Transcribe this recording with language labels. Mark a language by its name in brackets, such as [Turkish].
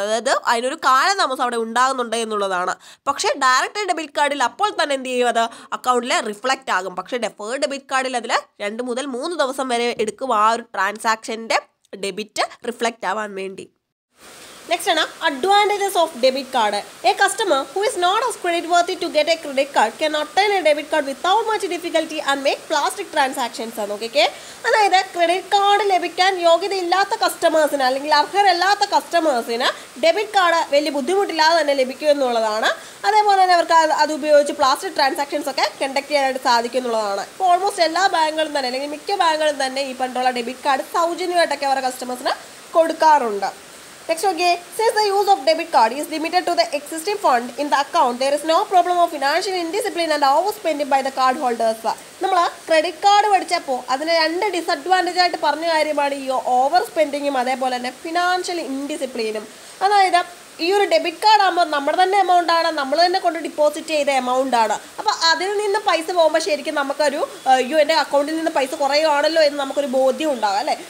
[Malayalam] അതായത് അതിനൊരു കാലതാമസം അവിടെ ഉണ്ടാകുന്നുണ്ട് എന്നുള്ളതാണ്. പക്ഷേ ഡയറക്റ്റ് ഡെബിറ്റ് കാർഡിൽ അപ്പോൾ തന്നെ എന്ത് ചെയ്യും, അത് അക്കൗണ്ടിൽ റിഫ്ലക്റ്റ് ആകും. പക്ഷേ ഡെഫേർഡ് ഡെബിറ്റ് കാർഡിൽ അതിൽ 2 മുതൽ 3 ദിവസം വരെ എടുക്കും ആ ഒരു ട്രാൻസാക്ഷൻ്റെ ഡെബിറ്റ് റിഫ്ലക്റ്റ് ആവാൻ വേണ്ടി. [English] Next [Malayalam] ആണ് [English] advantages of debit card. A customer who is not as credit worthy to get a credit card can obtain a debit card without much difficulty and make plastic transactions. [Malayalam] Okay, അതായത് credit card ലഭിക്കാൻ യോഗ്യതയില്ലാത്ത കസ്റ്റമേഴ്സിന് അല്ലെങ്കിൽ അർഹരല്ലാത്ത കസ്റ്റമേഴ്സിന് debit card വലിയ ബുദ്ധിമുട്ടില്ലാതെ തന്നെ ലഭിക്കും എന്നുള്ളതാണ്. അതേപോലെ തന്നെ അവർക്ക് അത് ഉപയോഗിച്ച് പ്ലാസ്റ്റിക് ട്രാൻസാക്ഷൻസ് ഒക്കെ കണ്ടക്ട് ചെയ്യാനായിട്ട് സാധിക്കും എന്നുള്ളതാണ്. ഇപ്പോൾ ഓൾമോസ്റ്റ് എല്ലാ ബാങ്കുകളും തന്നെ അല്ലെങ്കിൽ മിക്ക ബാങ്കുകളും തന്നെ ഈ പറഞ്ഞിട്ടുള്ള ഡെബിറ്റ് കാർഡ് സൗജന്യമായിട്ടൊക്കെ അവരുടെ കസ്റ്റമേഴ്സിന് കൊടുക്കാറുണ്ട്. [English] Next, okay, since the use of debit card is limited to the existing fund in the account, there is no problem of financial indiscipline and overspending by the card holders. [Malayalam] നമ്മൾ credit card പഠിച്ചപ്പോൾ അതിന് 2 disadvantage ആയിട്ട് പറഞ്ഞ കാര്യമാണ് ഈ over സ്പെൻഡിങ്ങും അതേപോലെ തന്നെ financial ഇൻഡിസിപ്ലിനും. അതായത് ഈ ഒരു ഡെബിറ്റ് കാർഡ് ആകുമ്പോൾ നമ്മുടെ തന്നെ എമൗണ്ട് ആണ്, നമ്മൾ തന്നെ കൊണ്ട് ഡിപ്പോസിറ്റ് ചെയ്ത എമൗണ്ട് ആണ്. അപ്പോൾ അതിൽ നിന്ന് പൈസ പോകുമ്പോൾ ശരിക്കും നമുക്കൊരു എൻ്റെ അക്കൗണ്ടിൽ നിന്ന് പൈസ കുറയുകയാണല്ലോ എന്ന് നമുക്കൊരു ബോധ്യം ഉണ്ടാകും അല്ലേ.